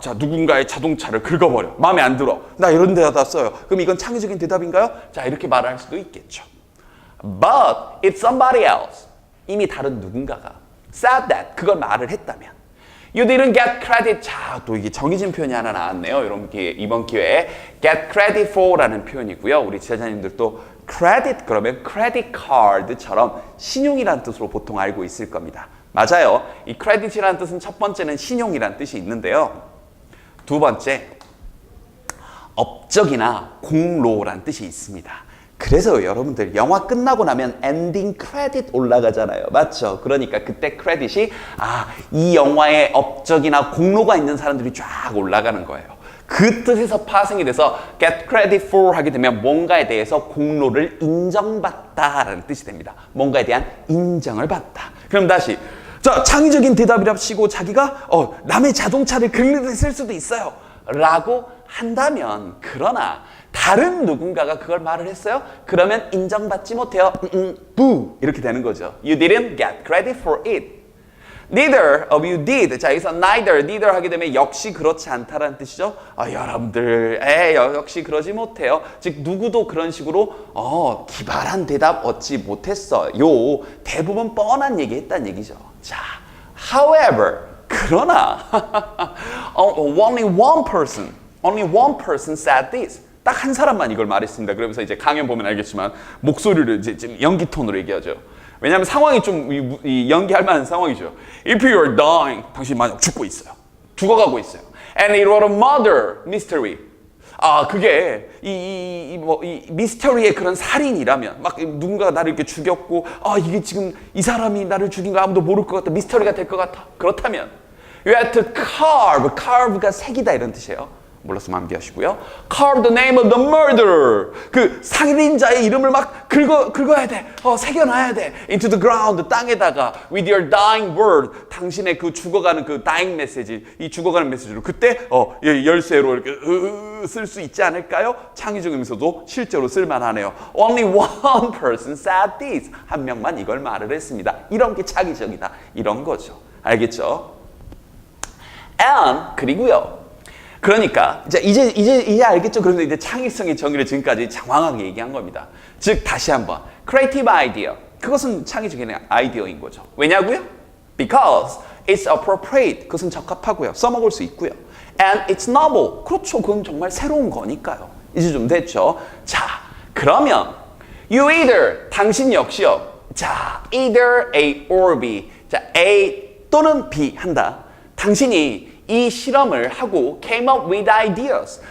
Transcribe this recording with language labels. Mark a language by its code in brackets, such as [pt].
[ko] 자 누군가의 자동차를 긁어버려. 마음에 안 들어. 나 이런 데다 써요. 그럼 이건 창의적인 대답인가요? 자 이렇게 말할 수도 있겠죠. [en] But if somebody else, [ko] 이미 다른 누군가가 [en] said that, [ko] 그걸 말을 했다면 [en] You didn't get credit. [ko] 자, 또 이게 정의진 표현이 하나 나왔네요. 이번 기회에 get credit for라는 표현이고요. 우리 제자님들도 credit 그러면 credit card처럼 신용이라는 뜻으로 보통 알고 있을 겁니다. 맞아요. 이 credit이라는 뜻은 첫 번째는 신용이라는 뜻이 있는데요. 두 번째, 업적이나 공로라는 뜻이 있습니다. 그래서 여러분들 영화 끝나고 나면 엔딩 크레딧 올라가잖아요. 맞죠? 그러니까 그때 크레딧이 이 영화의 업적이나 공로가 있는 사람들이 쫙 올라가는 거예요. 그 뜻에서 파생이 돼서 get credit for 하게 되면 뭔가에 대해서 공로를 인정받다라는 뜻이 됩니다. 뭔가에 대한 인정을 받다. 그럼 다시 자, 창의적인 대답이랍시고 자기가 남의 자동차를 글리드했을 수도 있어요 라고 한다면, 그러나 다른 누군가가 그걸 말을 했어요? 그러면 인정받지 못해요. boo 이렇게 되는 거죠. [en] You didn't get credit for it. Neither of you did. [ko] 자, 여기서 neither 하게 되면 역시 그렇지 않다라는 뜻이죠. 여러분들 역시 그러지 못해요. 즉 누구도 그런 식으로 기발한 대답 얻지 못했어요. 대부분 뻔한 얘기 했다는 얘기죠. [en] 자, however, [ko] 그러나 [en] only one person said this. [ko] 딱 한 사람만 이걸 말했습니다. 그러면서 이제 강연 보면 알겠지만 목소리를 이제 좀 연기 톤으로 얘기하죠. 왜냐하면 상황이 좀 연기할 만한 상황이죠. [en] If you are dying, [ko] 당신 만약 죽고 있어요. 죽어가고 있어요. [en] And it was a murder mystery. [ko] 그게 이 미스터리의 그런 살인이라면, 막 누군가가 나를 이렇게 죽였고, 이게 지금 이 사람이 나를 죽인 거 아무도 모를 것 같다. 미스터리가 될 것 같아. 그렇다면 [en] you had to carve [ko] 가 색이다 이런 뜻이에요. 몰랐으면 암기하시고요. [en] Carve the name of the murderer. [ko] 그 살인자의 이름을 막 긁어야 돼. 새겨놔야 돼. [en] Into the ground. [ko] 땅에다가 [en] with your dying word. [ko] 당신의 그 죽어가는 그 dying 메시지. 이 죽어가는 메시지로 그때 열쇠로 이렇게 쓸 수 있지 않을까요? 창의적이면서도 실제로 쓸만하네요. [en] Only one person said this. [ko] 한 명만 이걸 말을 했습니다. 이런 게 창의적이다. 이런 거죠. 알겠죠? And 그리고요. 그러니까 이제 알겠죠? 그런데 이제 창의성의 정의를 지금까지 장황하게 얘기한 겁니다. 즉 다시 한번 creative idea, 그것은 창의적인 아이디어인 거죠. 왜냐고요? [en] Because it's appropriate, [ko] 그것은 적합하고요. 써먹을 수 있고요. [en] And it's novel, [ko] 그렇죠. 그건 정말 새로운 거니까요. 이제 좀 됐죠? 자, 그러면 [en] you either, [ko] 당신 역시요. 자, either A or B. 자, A 또는 B 한다. 당신이 이 실험을 하고 [en] came up with ideas.